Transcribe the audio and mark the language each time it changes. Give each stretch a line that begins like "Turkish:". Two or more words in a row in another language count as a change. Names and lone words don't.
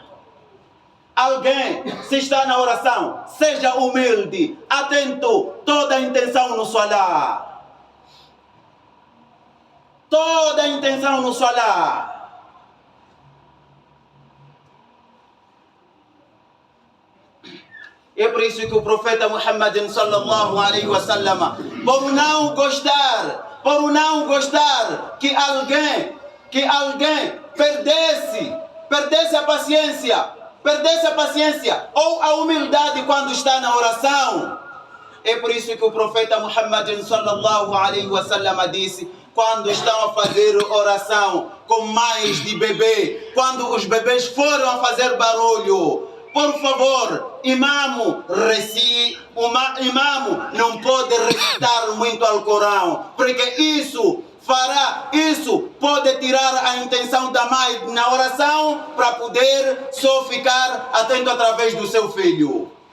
Portuguese: Alguém, se está na oração, seja humilde, atento, toda a intenção no salah. Toda a intenção no salah. É por isso que o profeta Muhammad
Arabic: صلى الله عليه وسلم,
Portuguese: por não gostar que alguém perdesse a paciência ou a humildade quando está na oração. É por isso que o profeta Muhammad
Arabic: صلى الله عليه وسلم
Portuguese: disse: quando estão a fazer oração com mães de bebê, quando os bebês foram a fazer barulho, por favor, imamo não pode recitar muito ao Corão, porque isso pode tirar a intenção da mãe na oração para poder só ficar atento através do seu filho.